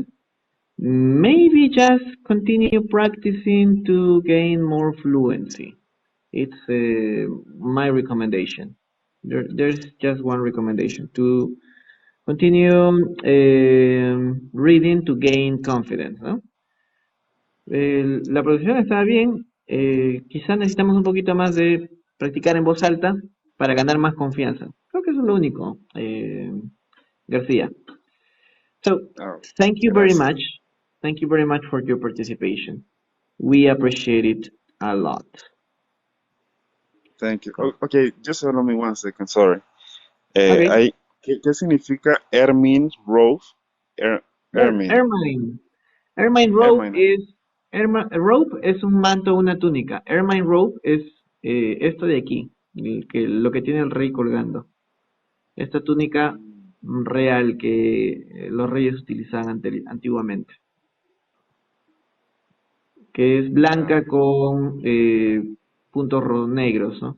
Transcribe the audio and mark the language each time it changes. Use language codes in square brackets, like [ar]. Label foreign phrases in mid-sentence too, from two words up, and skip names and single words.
[en] Maybe just continue practicing to gain more fluency. It's my recommendation. There's just one recommendation to continue reading to gain confidence, ¿no? [es] La producción está bien. Quizás necesitamos un poquito más de practicar en voz alta para ganar más confianza. Creo que eso es lo único, García. [en] So, Oh, thank you very gracias. much. Thank you very much for your participation. We appreciate it a lot. Thank you. Cool. Okay, just allow me 1 second, sorry. Okay. [es] ¿Qué significa [en] Ermine Robe? [es] Ermine. [en] Ermine. Ermine robe Ermine. [es] es robe es un manto, una túnica. [en] Ermine robe [es] es esto de aquí, lo que tiene el rey colgando. Esta túnica real que los reyes utilizaban antiguamente, que es blanca con puntos negros, ¿no?